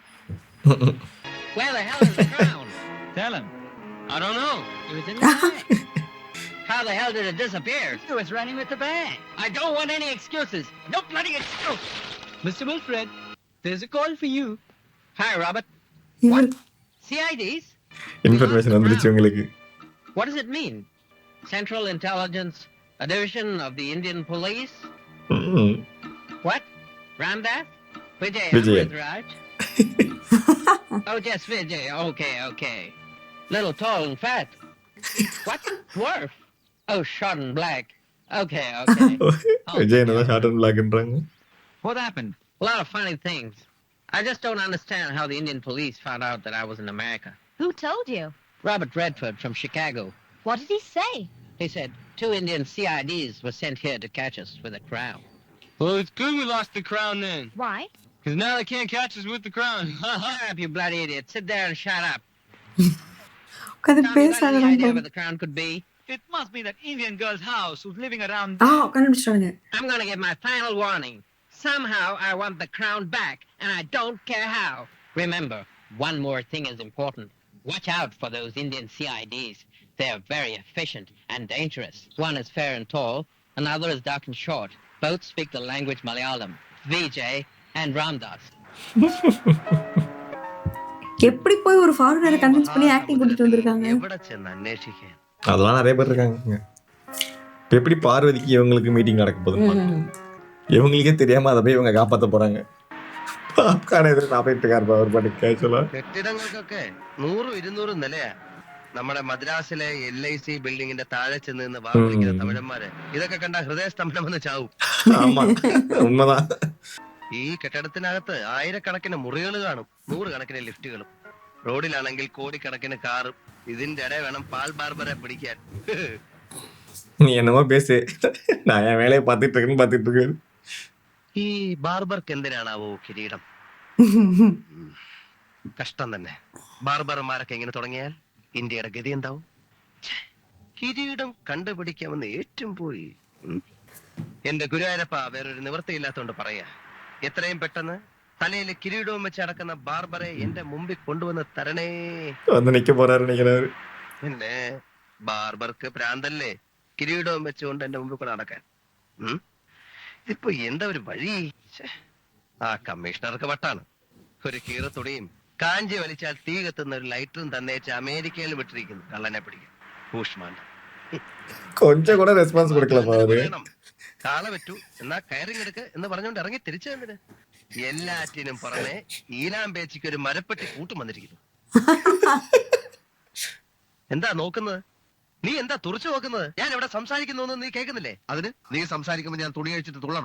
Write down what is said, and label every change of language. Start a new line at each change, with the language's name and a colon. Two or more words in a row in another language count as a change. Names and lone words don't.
English: Where the hell is the crown? Tell him. I don't know. It was in the bag. How the hell did it disappear? He was running with the bag. I don't want any excuses. No bloody excuse. Mr. Wilfred, there's a call for you. Hi, Robert.
Tamil: இவர்
English: CIDs?
Tamil: இன்ஃபர்மேஷன் வந்துருச்சு உங்களுக்கு.
English: What does it mean? Central Intelligence, a division of the Indian Police? ம். What? Ramdas? Vijay Vijay. Amritraj? Oh, just Vijay. Okay. Little tall and fat. What? Dwarf? Oh, short and black. Okay.
Tamil: விஜய் என்னதான்
English: short and
Tamil: பிளாக்ன்றாங்க.
English: What happened? A lot of funny things. I just don't understand how the Indian police found out that I was in America. Who told you? Robert Redford from Chicago. What did he say? He said 2 Indian CIDs were sent here to catch us with a crown. Well, it's good we lost the crown then. Why? Because now they can't catch us with the crown. Shut up, you bloody idiot. Sit there and shut up.
Tamil: உட்காந்து
English: Tommy, you got any idea
Tamil: பேசாத.
English: where the crown could be? It must be that Indian girl's house who's living around.
Tamil: ஆ, கண்டுபிடிச்சிட்டாங்க.
English: I'm going to give my final warning. Somehow I want the crown back, and I don't care how. Remember, one more thing is important. Watch out for those Indian CIDs. They're very efficient and dangerous. One is fair and tall, another is dark and short. Both speak the language Malayalam. Vijay and Ramdas.
Tamil: எப்படி போய் ஒரு ஃபாரினரை கன்வின்ஸ் பண்ணி ஆக்டிங் கூட்டிட்டு வந்திருக்காங்க.
Malayalam: എവിടെ ചെന്ന് അന്വേഷിക്കാൻ?
Tamil: அதெல்லாம் நிறைய பேர் இருக்காங்க. இப்ப எப்படி பார்வதிக்கு இவங்களுக்கு மீட்டிங் நடக்க போகுது? இவங்களுக்கே தெரியாம அதை போய் இவங்க காப்பாத்த போறாங்க. பாப்கார்ன் எதிர சாப்பிட்டு இருக்காரு அவர் பாட்டு கேஷுவலா.
Malayalam: കെട്ടിടങ്ങൾക്കൊക്കെ 100-200 നിലയാ. നമ്മുടെ മദ്രാസിലെ LIC ബിൽഡിങ്ങിന്റെ താഴെ ചെന്ന് നിന്ന് വാ വിളിക്കുന്ന തമിഴന്മാര് ഇതൊക്കെ കണ്ട ഹൃദയസ്തംഭനം വന്ന് ചാവും.
Tamil: ஆமா, உண்மைதான்.
Malayalam: ഈ കെട്ടിടത്തിനകത്ത് ആയിരക്കണക്കിന് മുറികൾ കാണും, 100 കണക്കിന് ലിഫ്റ്റുകളും. റോഡിലാണെങ്കിൽ കോടിക്കണക്കിന് കാറും. ഇതിന്റെ ഇടയിൽ വേണം പാൽ ബാർബറെ പിടിക്കാൻ.
Tamil: நீ என்னமோ பேசு, நான் என் வேலையை பார்த்துட்டு இருக்கேன்.
Malayalam: ഈ ബാർബർക്ക് എന്തിനാണാവോ കിരീടം? കഷ്ടം തന്നെ. ബാർബർമാരൊക്കെ ഇങ്ങനെ തുടങ്ങിയാൽ ഇന്ത്യയുടെ ഗതി എന്താവും? ഛെ, കിരീടം കണ്ടുപിടിക്കാമെന്ന് ഏറ്റവും പോയി. എന്റെ ഗുരുവായൂരപ്പ വേറൊരു നിവൃത്തിയില്ലാത്തോണ്ട് പറയാ, എത്രയും പെട്ടെന്ന് തലയിൽ കിരീടവും വെച്ച് അടക്കുന്ന ബാർബറെ എന്റെ മുമ്പിൽ കൊണ്ടുവന്ന് തരണേ.
Tamil: வந்து நிக்க போறாரு நினைக்கிறாரு.
Malayalam: പിന്നെ ബാർബർക്ക് പ്രാന്തല്ലേ കിരീടവും വെച്ചുകൊണ്ട് എന്റെ മുമ്പിൽ കൂടെ നടക്കാൻ? ഇപ്പൊ എന്താ ഒരു വഴി? ഛെ, ആ കമ്മീഷണർക്ക് വട്ടാണ്. ഒരു കീറത്തുണിയും കാഞ്ചി വലിച്ചാൽ തീ കത്തുന്ന ഒരു ലൈറ്ററും തന്നേച്ച് അമേരിക്കയിൽ വിട്ടിരിക്കുന്നു കള്ളനെ പിടിക്കാൻ. ഊഷ്മാണ്ട്
Tamil: கொஞ்சம் கூட ரெஸ்பான்ஸ் கொடுக்கலப்பா அவரு.
Malayalam: കാള പറ്റൂ എന്നാ കയറിങ് എടുക്ക് എന്ന് പറഞ്ഞുകൊണ്ട് ഇറങ്ങി തിരിച്ചു വന്നത്. എല്ലാറ്റിനും പുറമെ ഈലാമ്പേച്ചിക്ക് ഒരു മരപ്പെട്ടി കൂട്ടും വന്നിരിക്കുന്നു. എന്താ നോക്കുന്നത്? നീ എന്താ തുറച്ചു നോക്കുന്നത്? ഞാൻ ഇവിടെ സംസാരിക്കുന്നു നീ കേൾക്കുന്നില്ലേ? അതിന് നീ സംസാരിക്കുമ്പോൾ ഞാൻ തുണി കഴിച്ചിട്ട് തുള്ളണോ?